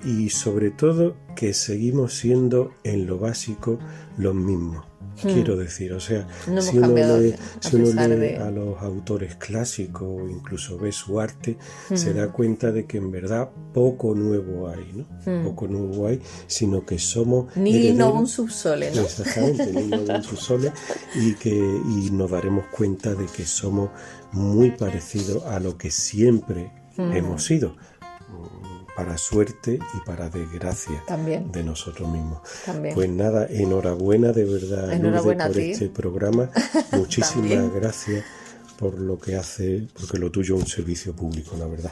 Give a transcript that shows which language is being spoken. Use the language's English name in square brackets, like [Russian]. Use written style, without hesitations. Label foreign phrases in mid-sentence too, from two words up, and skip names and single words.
[Spanish] Y sobre todo que seguimos siendo en lo básico los mismos. Quiero decir, o sea, no si uno lee a los autores clásicos o incluso ve su arte, se da cuenta de que en verdad poco nuevo hay, ¿no? Poco nuevo hay, sino que somos [Latin] Nihil novum sub sole, [Spanish] ¿no? Exactamente, [Latin] Nihil novum sub sole, [Spanish] y nos daremos cuenta de que somos muy parecidos a lo que siempre hemos sido, para suerte y para desgracia también de nosotros mismos. También. Pues nada, enhorabuena de verdad, enhorabuena Lourdes, por este programa. Muchísimas gracias por lo que hace, porque lo tuyo es un servicio público, la verdad.